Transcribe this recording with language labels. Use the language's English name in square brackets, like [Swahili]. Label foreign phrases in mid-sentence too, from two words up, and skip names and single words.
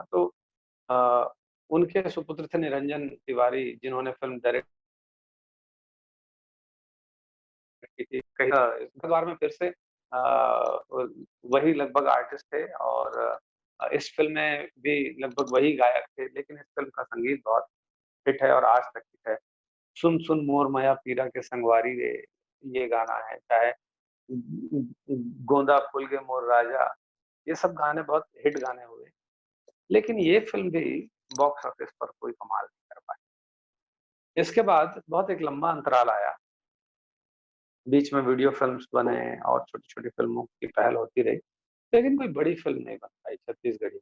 [Hindi] तो उनके सुपुत्र थे निरंजन तिवारी, जिन्होंने फ़िल्म डायरेक्ट की थी। कहीं इस बार में फिर से वही लगभग आर्टिस्ट थे, और इस फ़िल्म में भी लगभग वही गायक थे, लेकिन इस फ़िल्म का संगीत बहुत हिट है और आज तक हिट है। सुन सुन मोर माया पीरा के संगवारी रे, ये गाना है। चाहे गोंदा फूल के मोर राजा, ये सब गाने बहुत हिट गाने हुए। लेकिन ये फ़िल्म भी [English] box office [Hindi] पर कोई कमाल इसके बाद बहुत एक लंबा अंतराल आया, बीच में [English] video films [Hindi] बने और छोटी-छोटी फिल्मों की पहल होती रही, लेकिन कोई बड़ी फिल्म नहीं बन पाई छत्तीसगढ़ी।